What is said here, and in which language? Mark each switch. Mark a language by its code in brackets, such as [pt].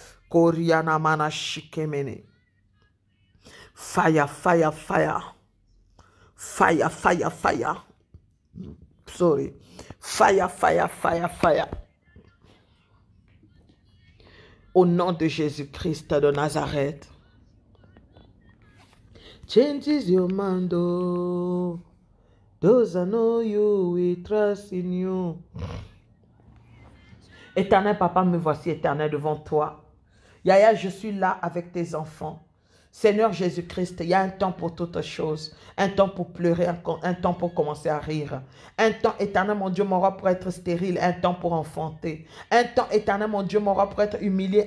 [en] Koriana Mana Shikemene. Fire, fire, fire. Fire, fire, fire. Sorry. Fire, fire, fire, fire. [fr] Au nom de Jésus-Christ de Nazareth. [en] Changes your mind, oh. Those who know you, we trust in you. [fr] Éternel Papa, me voici, Éternel, devant toi. Yaya, je suis là avec tes enfants. Seigneur Jésus-Christ, il y a un temps pour toutes choses. Un temps pour pleurer, un temps pour commencer à rire. Un temps, éternel, mon Dieu, mon roi, pour être stérile. Un temps pour enfanter. Un temps, éternel, mon Dieu, mon roi, pour être humilié.